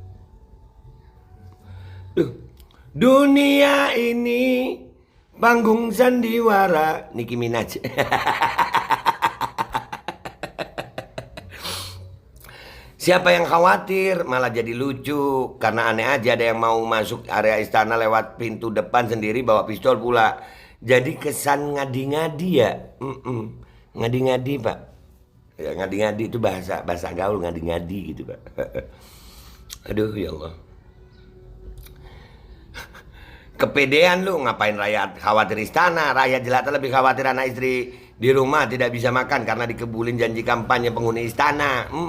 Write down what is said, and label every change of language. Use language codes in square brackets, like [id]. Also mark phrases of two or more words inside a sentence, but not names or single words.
[id] Dunia ini panggung sandiwara Nicki Minaj. Siapa yang khawatir malah jadi lucu. Karena aneh aja ada yang mau masuk area istana lewat pintu depan sendiri bawa pistol pula. Jadi kesan ngadi-ngadi ya. Ngadi-ngadi pak. Ya, ngadi-ngadi itu bahasa gaul, ngadi-ngadi gitu pak. Aduh ya Allah. Kepedean lu, ngapain rakyat khawatir istana? Rakyat jelata lebih khawatir anak istri di rumah tidak bisa makan karena dikebulin janji kampanye penghuni istana.